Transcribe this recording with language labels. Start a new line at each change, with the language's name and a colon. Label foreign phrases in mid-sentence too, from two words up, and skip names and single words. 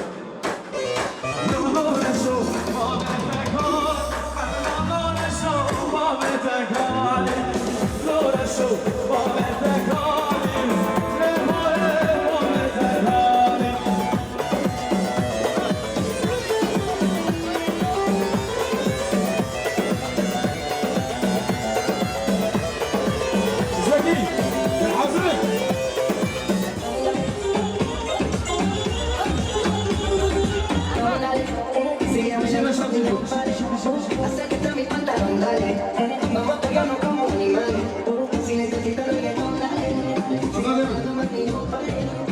Arabic: نور الشوق ما بتكون نور الشوق ما بتكون نور الشوق ما بتكون ما بتكون زكي الحزن
Spanish: acércate a mi pantalón, dale. Vamos a pegarnos como animales. Si necesitas reggaetón, dale.